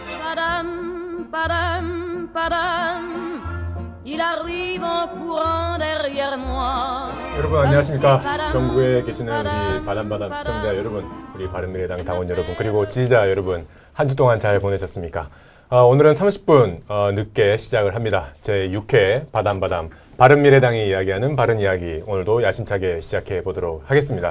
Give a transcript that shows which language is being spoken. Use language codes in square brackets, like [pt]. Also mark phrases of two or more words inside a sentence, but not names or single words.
[fr] padam, padam, padam. Il arrive en courant derrière moi. [ko] 여러분 안녕하십니까. 전국에 계시는 우리 바담바담 시청자 여러분, 우리 바른미래당 당원 여러분, 그리고 지지자 여러분, 한 주 동안 잘 보내셨습니까? 오늘은 30분 늦게 시작을 합니다. 제6회 바담바담 바른미래당이 이야기하는 바른 이야기, 오늘도 야심차게 시작해 보도록 하겠습니다.